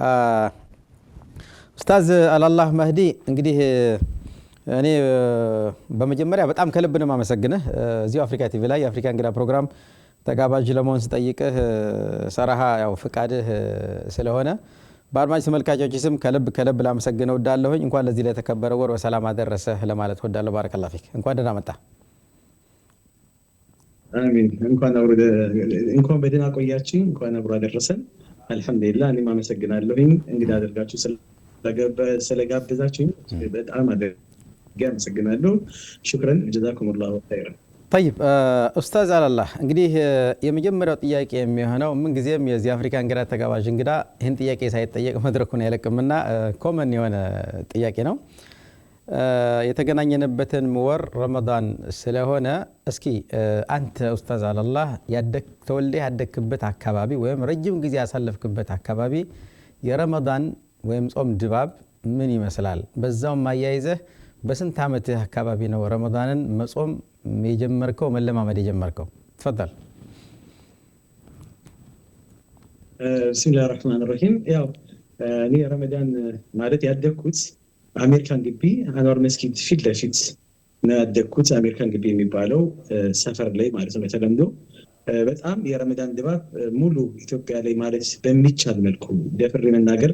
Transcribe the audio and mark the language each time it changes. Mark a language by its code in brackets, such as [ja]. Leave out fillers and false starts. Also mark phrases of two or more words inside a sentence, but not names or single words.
[am] ኡስታዝ አላላህ መህዲ እንግዲህ እኔ በመጀመሪያ በጣም ከልብ ነው ማመሰግነህ እዚሁ አፍሪካ ቲቪ ላይ የአፍሪካ እንግዳ ፕሮግራም ተጋባዥ ለመሆን ስጠይቅህ ሰራሃ ያው ፍቃድህ ስለሆነ በአድማጭ ተመልካቾች ስም ከልብ ላመሰግነው ወዳለሁኝ እንኳን ለዚህ ለተከበረ ወር በሰላም አደረሰህ ለማለት ወዳለሁ [ar] بارك الله فيك [am] እንኳን ደህና መጣ አሚን እንኳን በደህና ቆያችሁ እንኳን አብሮ አደረሰን አልহামዱሊላህ እኔ ማመሰግናለሁኝ እንግዳ አድርጋችሁ ስለጋበዛችሁኝ በጣም አመሰግናለሁ [ar] شكرا جزاكم الله خيرا [am] طيب ኡስታዝ አላላህ እንግዲህ የመጀመሪያው ጥያቄ የሚሆነው ምን ጊዜም የዚህ አፍሪካ እንግዳ ተጋባዥ እንግዳ ይህን ጥያቄ ሳይጠየቅ መድረኩን አይለቅምና ኮመን የሆነ ጥያቄ ነው የተገናኘንበትን ወር ረመዳን ስለሆነ እስኪ አንተ ኡስታዝ አላላህ ተወልደ ያደክበት አካባቢ ወይም ረጅም ጊዜ ያሳለፍክበት አካባቢ የረመዳን ወይም ጾም ድባብ ምን ይመስላል በዛው ማያይዘህ በስንት አመት አካባቢ ነው ረመዳንን መጾም የጀመርከው መለማመድ የጀመርከው ተፈضل [ar] بسم الله الرحمن الرحيم [am] ያው እኔ ረመዳን ማለት ያደኩት አሜሪካን ግቢ አንዋር መስጊድ ፊት ለፊት ነው ያደኩት አሜሪካን ግቢ የሚባለው ሰፈር ላይ ማለት ነው ተለምዶ በጣም የረመዳን ድባብ ሙሉ ኢትዮጵያ ላይ ማለት በሚቻል መልኩ ደፍሬ መናገር